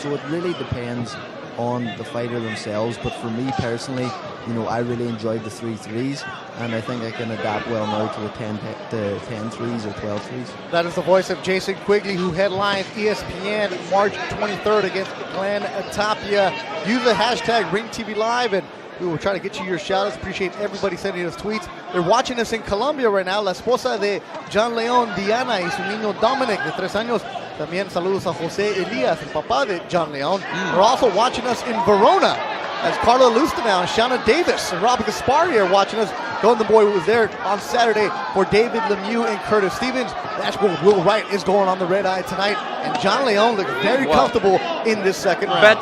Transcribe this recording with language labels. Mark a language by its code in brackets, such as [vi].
[en] So it really depends on the fighter themselves. But for me personally, I really enjoyed the 3 threes, and I think I can adapt well now to the 10 threes or 12 threes. That is the voice of Jason Quigley, who headlines ESPN March 23rd against Glenn Tapia. Use the hashtag RingTVLive, and we will try to get you your shout-outs. Appreciate everybody sending us tweets. They're watching us in Colombia right now. [es] La esposa de John León, Diana, y su niño Dominic, de 3 años. También saludos a José Elías, el papá de John León. [en] They're also watching us in Verona, as Carla Lustenau and Shauna Davis and Robin Gaspari are watching us. Golden Boy was there on Saturday for David Lemieux and Curtis Stevens. That's where Will Wright is going on the red eye tonight. And John León looked very comfortable in this second round.